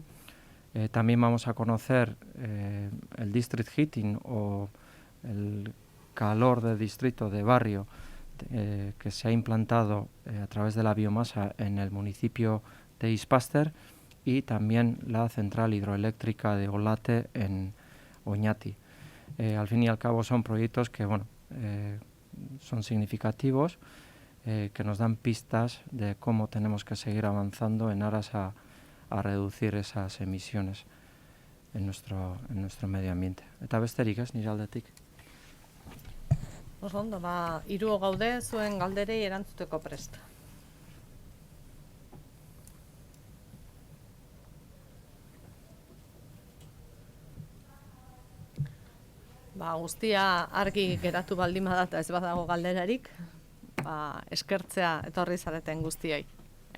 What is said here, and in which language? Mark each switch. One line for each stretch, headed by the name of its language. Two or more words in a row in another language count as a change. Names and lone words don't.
Spanish: También vamos a conocer el
English: district heating
Spanish: o el calor de distrito de barrio que se ha implantado a través de la biomasa en el municipio de Izpaster, y también la central hidroeléctrica de Olate en Oñati. Al fin y al cabo son proyectos que son significativos, que nos dan pistas de cómo tenemos que seguir avanzando en aras a reducir esas emisiones en nuestro medio ambiente.
Basque: Eta besterik ez, nire aldetik. Oso ondo, hiru gaude zuen galderei erantzuteko prest. Guztia argi geratu baldin bada eta ez badago galderarik, eskertzea etorri zareten guztioi.